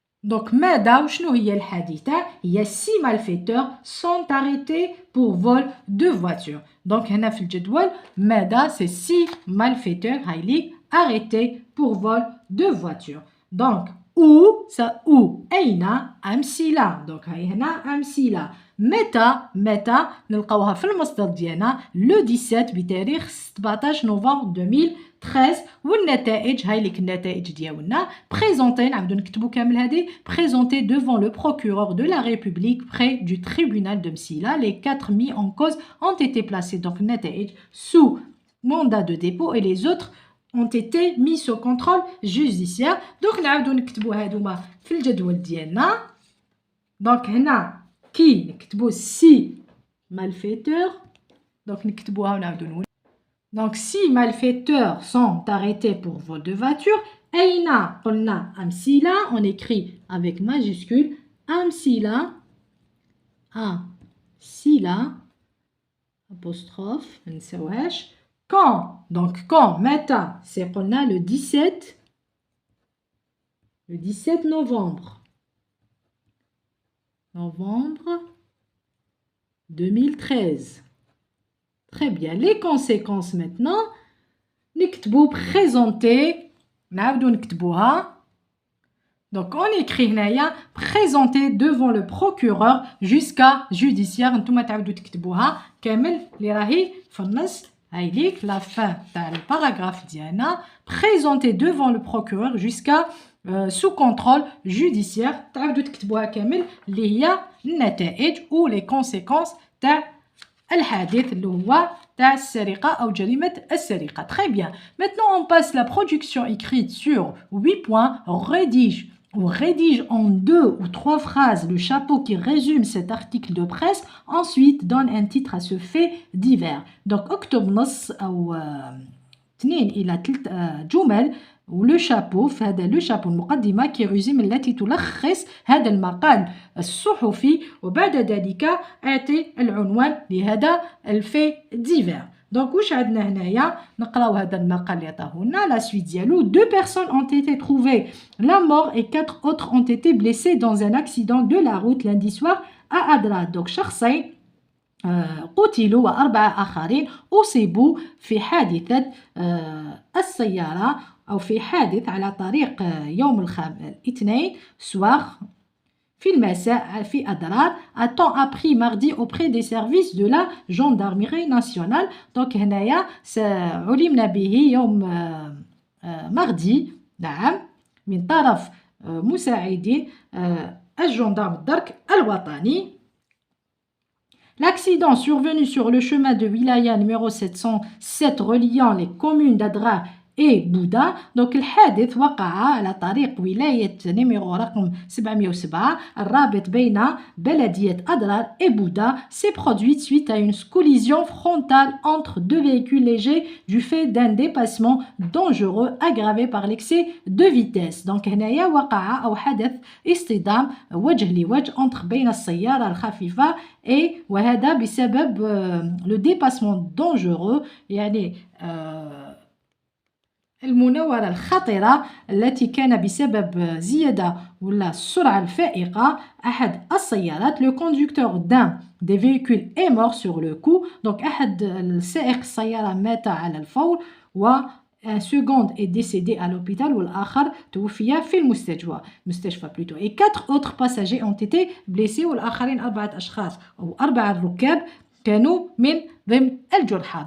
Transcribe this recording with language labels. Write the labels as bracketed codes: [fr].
[fr] Donc, Mada, il y a 6 malfaiteurs sont arrêtés pour vol de voiture. Donc, [ar] هنا في الجدول [fr] Mada, c'est 6 malfaiteurs arrêtés pour vol de voiture. Donc, où, ça où, [ar] أين, أمثلة. Donc, هنا أمثلة. متى نلقاوها في المصدر ديالنا [fr] le 17 [ar] بتاريخ 17 نوفمبر 2013 والنتائج هاي لك النتائج ديالنا بريزونتي نعاودو نكتبو كامل هادي بريزونتي [fr] devant le procureur de la République près du tribunal de Msila. Les 4 mis en cause ont été placés donc [ar] النتائج [fr] sous mandat de dépôt et les autres ont été mis sous contrôle judiciaire. [ar] Donc نعاودو نكتبو هادوما في الجدول ديالنا. Donc هنا كي نكتبو [fr] 6 malfaiteurs. [ar] Donc نكتبوها ونعاودو نقول. [fr] Donc 6 malfaiteurs sont arrêtés pour vol de voiture. [ar] أين قلنا أمثلة. [fr] On écrit avec majuscule [ar] أمثلة. أمثلة apostrophe ما نساوهاش. [fr] Quand, donc quand, [ar] متى, [fr] c'est [ar] قلنا [fr] le 17 novembre 2013. Très bien. Les conséquences maintenant. [ar] نكتبو [fr] présenter. [ar] نعاودو نكتبوها. [fr] Donc on écrit [ar] هنايا [fr] présenter devant le procureur jusqu'à judiciaire. [ar] نتوما تعاودو تكتبوها كامل اللي راهي في النص. هاي ليك [fr] la fin [ar] تاع الباراغراف ديالنا. [fr] Présenter devant le procureur jusqu'à sous contrôle judiciaire. [ar] تعاودو تكتبوها كامل اللي هي النتائج [fr] ou les conséquences [ar] تاع الحادث اللي هو تاع السرقة أو جريمة السرقة. [fr] Très bien. Maintenant on passe la production écrite sur 8 points. Rédige en 2 ou 3 phrases le chapeau qui résume cet article de presse. Ensuite donne un titre à ce fait divers. [ar] Donc اكتب نص أو 2 إلى 3 جمل ولو شابو في هذا لو شابو المقدمة كي ريزيم التي تلخص هذا المقال الصحفي وبعد ذلك اعطي العنوان لهذا الفي ديفير. دونك واش عندنا هنايا نقراو هذا المقال اللي عطاه لنا لا سويت ديالو. [fr] 2 personnes ont été trouvées la mort et 4 autres ont été blessées dans un accident de la route lundi soir à Adra. [ar] donc شخصين قتلوا و4 آخرين أصيبوا في حادثة السيارة أو في حادث على طريق يوم الاثنين سواغ في المساء في أدرار [fr] à temps appris mardi auprès des services de la gendarmerie nationale. [ar] دونك هنايا علمنا به يوم ماردي نعم من طرف مساعدين الجندرم الدرك الوطني. [fr] L'accident survenu sur le chemin de Wilaya numéro 707 reliant les communes d'Adrar et Bouda. Donc [ar] الحادث وقع على طريق ولاية نيميرو رقم 707 الرابط بين بلدية أدرار [fr] et Bouda s'est produite suite à une collision frontale entre deux véhicules légers du fait d'un dépassement dangereux aggravé par l'excès de vitesse. [ar] Donc هنايا وقع أو حدث اصطدام وجه لوجه [fr] entre [ar] بين السيارة الخفيفة وهذا بسبب [fr] le dépassement dangereux [ar] يعني المناورة الخطرة التي كان بسبب زيادة ولا السرعة الفائقة أحد السيارات. [fr] Le conducteur d'un des véhicules est mort sur le coup. [ar] Donc أحد السائق السيارة مات على الفور و [fr] un second est décédé à l'hôpital [ar] والآخر توفي في المستشفى plutôt. [fr] Et 4 autres passagers ont été blessés [ar] والآخرين 4 أشخاص أو 4 ركاب كانوا من ضمن الجرحى.